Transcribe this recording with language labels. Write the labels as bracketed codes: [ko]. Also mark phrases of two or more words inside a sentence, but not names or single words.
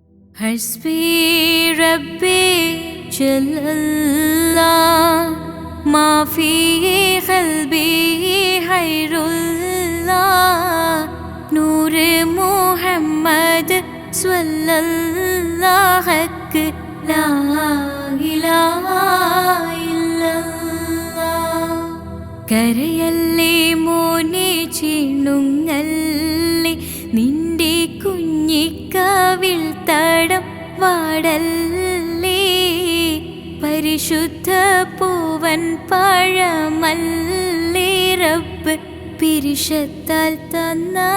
[ar] حسبي ربي جل الله ما في قلبي غير الله نور محمد صلى الله حق لا إله إلا الله [ml] കരയല്ലേ മോനെ ചിണുങ്ങല്ലേ നിന്റെ കുഞ്ഞിക്കവിൽ തടം വാടല്ലേ പരിശുദ്ധ പൂവൻ പഴമല്ലേ റബ്ബ് പിരിശത്താൽ തന്ന